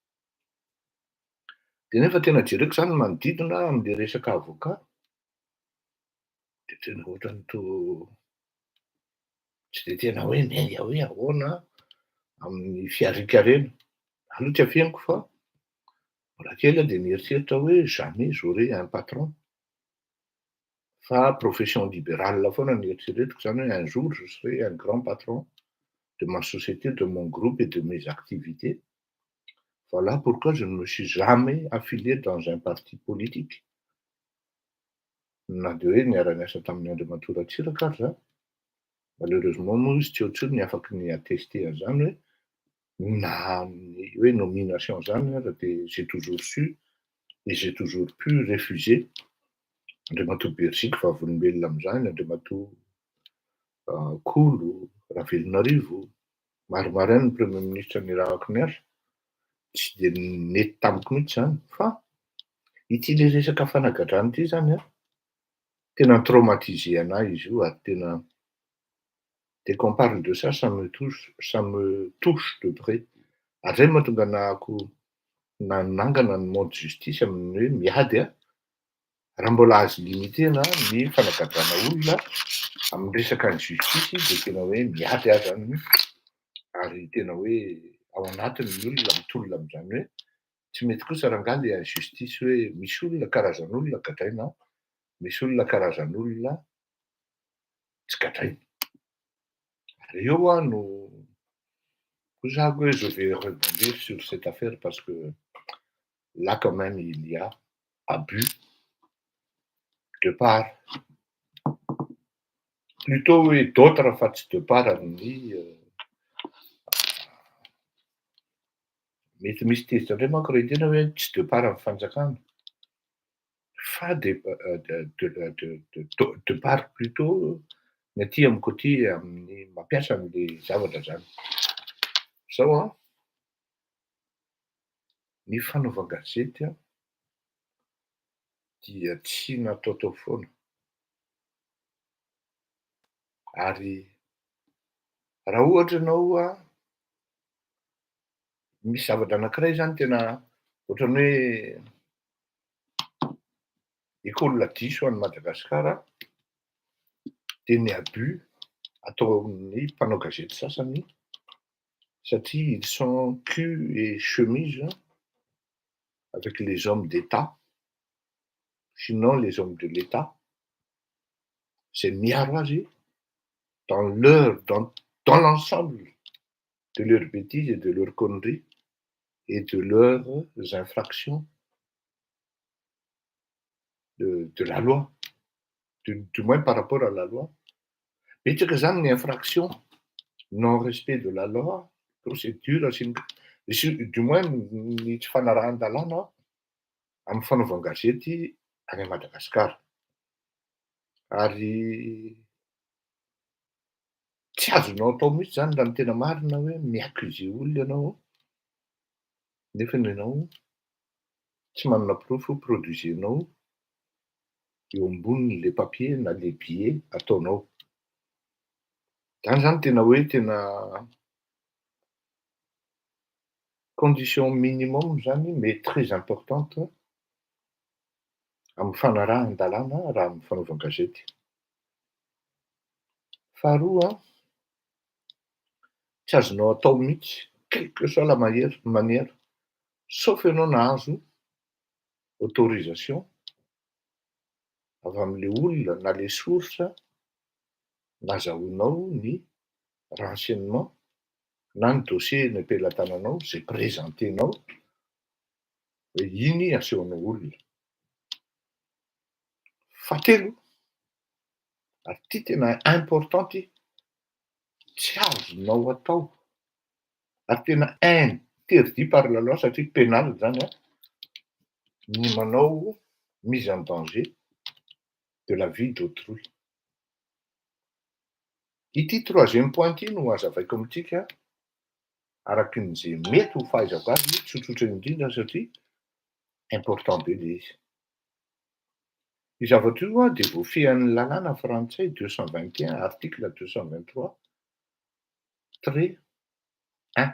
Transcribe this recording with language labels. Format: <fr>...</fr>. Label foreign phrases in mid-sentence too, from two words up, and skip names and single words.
<mg>Dia nefa tena jereko zany manodidina amin'ilay resaka avocat dia tena ohatran'ny toa tsy dia tena hoe miainga hoe ahoana amin'ny fiarikarena. Aloha tsy afianako fa mbola kely aho dia nieritreritra hoe</mg> <fr>jamais j'aurai un patron. Fa profession libérale</fr> <mg>foana ny eritreretiko zany hoe</mg> <fr>un jour je serai un grand patron de ma société, de mon groupe et de mes activités. Voilà pourquoi je ne me suis jamais affilié dans un parti politique.</fr> <mg>Na dia hoe niara-niasa tamin'ny Andriamatoa Ratsiraka ary za. Malheureusement moa izy tsy ohatriny ny afaky ny attester an'izany hoe na ny hoe nomination zany ary dia</mg> <fr>j'ai toujours su et j'ai toujours pu refuser.</fr> <mg>Andray matoa Belzika vavolombelona amin'izany, andray matoa Kolo, Ravelonarivo, maromaraina ny premier ministra nirahako niasa, tsy de nety tamiko mihitsy zany, fa ity le resaka fanagadrana ity zany tena traumatisé anahy izy io ary tena</mg> <fr>dès qu'on parle de ça, ça me touche de près.</fr> <mg>Ary zay mahatonga anahako nanangana ny mode justice amin'ny hoe miady raha mbola azo limitena ny fanagadrana olona amin'ny resaka ny justice de tena hoe miady ahy zany, ary tena hoe ao anatiny ny olona mitolona amin'izany hoe tsy mety kosa rangahy le justice hoe misy olona karazan'olona gadraina, misy olona karazan'olona tsy gadraina. Ary eo no hoe</mg> <fr>je vais rebondir sur cette affaire parce que là quand même il y a abus de part</fr> <mg>plutôt hoe d'autres fa tsy</mg> <fr>de part</fr> <mg>amin'ny mety misy tezitra indray manko raha hitena hoe tsy</mg> <fr>de part</fr> <mg>amin'ny fanjakana fa</mg> <fr>de part plutôt</fr> <mg>ny aty amiko aty amin'ny mampiasa an'le zavatra zany. Zao ny fanaovan-gazety dia tsy nataotao foana. Ary raha ohatra ianao misy zavatra anankiray zany tena ohatran'ny hoe</mg> <fr>école</fr> <mg>diso any Madagasikara de ny abus ataon'ny mpanao gazety sasany satria</mg> <fr>ils sont cul et chemise avec les hommes d'État, sinon les hommes de l'État, c'est</fr> <mg>miaro azy</mg> <fr>dans l'ensemble de leurs bêtises et de leurs conneries et de leurs infractions de la loi, du moins par rapport à la loi.</fr> <mg>Betsaka zany ny infraction,</mg> <fr>non-respect de la loi, procédure, du moins</fr> <mg>ny tsy fanarahan-dalàna amin'ny fanaovan-gazety any Madagasikara. Ary tsy azonao atao mihitsy zany raha ny tena marina hoe mi-accuser olona ianao nefany ianao tsy manana proof produisenao eo ambonin'le papier na le billet ataonao. Zany tena hoe tena</mg> <fr>condition minimum</fr> <mg>zany</mg> <fr>mais très importante</fr> <mg>amin'ny fanarahan-dalàna raha amin'ny fanaovan-gazety. Faharoa tsy azonao atao mihitsy</mg> <fr>quelle que soit la manière</fr> <mg>sauf ianao nahazo autorisation avy am'le olona na le source nazahoanao ny renseignement na ny dossier nampelantananao zay présentenao hoe iny asehonao olona. Fahatelo, ary ty tena important ty, tsy azonao atao ary tena</mg> <fr>interdit par la loi</fr> <mg>satria pénal zany ny manao</mg> <fr>mise en danger de la vie d'autrui.</fr> <mg>Ity troisième point ity no hazavaiko amintsika arakin'izay mety ho fahaizako azy, tsotsotra indrindra satria important be le izy. Io zavatra io de voafehan'ny lalàna frantsay 221 article 223 trait 1.</mg>